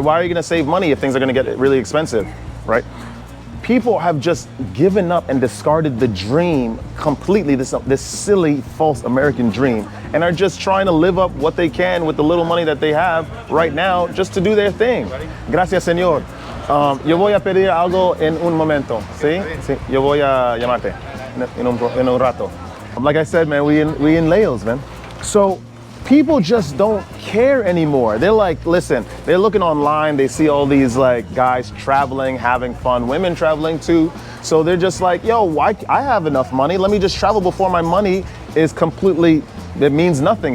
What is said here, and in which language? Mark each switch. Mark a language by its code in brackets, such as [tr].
[en] Why are you gonna save money if things are gonna get really expensive, right? People have just given up and discarded the dream completely, this silly, false American dream, and are just trying to live up what they can with the little money that they have right now just to do their thing. [es] Gracias, señor. Yo voy a pedir algo en un momento, ¿sí? Sí, yo voy a llamarte. In un rato. [en] Like I said, man, we in Leo's, man. So people just don't care anymore. They're like, listen, they're looking online, they see all these like guys traveling, having fun, women traveling too. So they're just like, yo, I have enough money. Let me just travel before my money is completely, it means nothing.